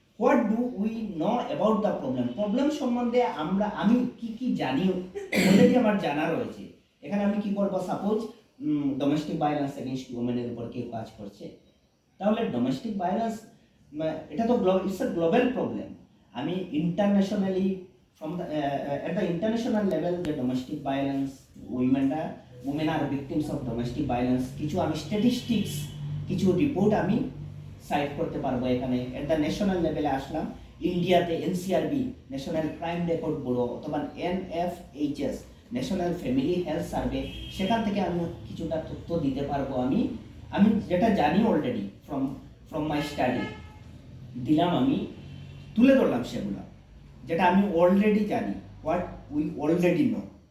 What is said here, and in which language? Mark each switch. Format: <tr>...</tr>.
<en>what do we know about the problem,</en> <bn>problem সম্বন্ধে আমি কি কি জানি, অলরেডি আমার জানা রয়েছে। এখানে আমি কি করবো, সাপোজ ডোমেস্টিক ভায়োলেন্স এগেইনস্ট উইমেনের উপর কেউ কাজ করছে, তাহলে ডোমেস্টিক ভায়োলেন্স এটা তো</bn> <en>It's a global problem.</en> <bn>আমি internationally</bn> <en>from the at the international level the domestic violence women are victims of domestic violence,</en> <bn>কিছু আমি স্ট্যাটিস্টিক্স, কিছু রিপোর্ট আমি সাইট করতে পারবো এখানে। এট দ্য ন্যাশনাল লেভেলে আসলাম, ইন্ডিয়াতে NCRB national crime record bureau অথবা NFHS national family health survey, সেখান থেকে আমি কিছুটা তথ্য দিতে পারবো। আমি যেটা জানি অলরেডি ফ্রম মাই স্টাডি দিলাম, আমি তুলে ধরলাম সেগুলো, যেটা আমি অলরেডি জানি,</bn> <en>What we already know.</en>